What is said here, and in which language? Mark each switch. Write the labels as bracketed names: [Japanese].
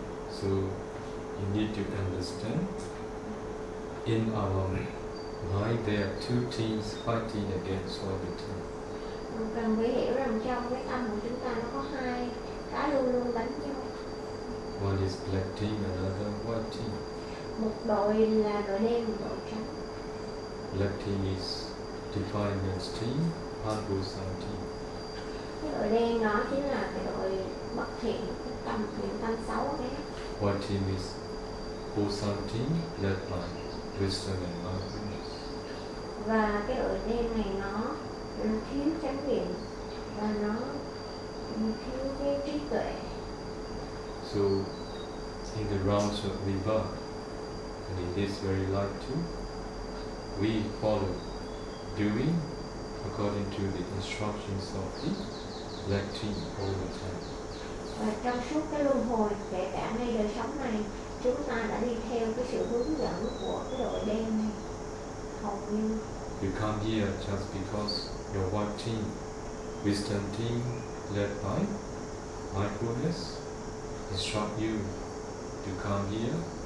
[English] So you need to understand in our mind there are two things fighting against all the time. [Vietnamese] Cần phải hiểu rằng trong cái tâm của chúng ta nó có hai cái luôn luôn đánh nhau. [English] One is black team, another white team. [Vietnamese] Một đội là đội đen, một đội trắng. [English] Black team is defined as team, unwholesome team. [Vietnamese] Cái đội đen đó chính là cái đội bất thiện, cái tâm thiện tâm xấu đấy. [English] White team is wholesome team led by wisdom and mindfulness. [Vietnamese] Và cái đội đen này nó thiếu chánh niệm và nó thiếu cái trí tuệ. [English] So in the realms of rebirth and in this very life too, we follow doing according to the instructions of the black team all the time. [Vietnamese] Và trong suốt cái luân hồi, kể cả ngay đời sống này, chúng ta đã đi theo cái sự hướng dẫn của cái đội đen này hầu như. [English] You come here just because your white team, wisdom team led by mindfulness, instruct you to come here.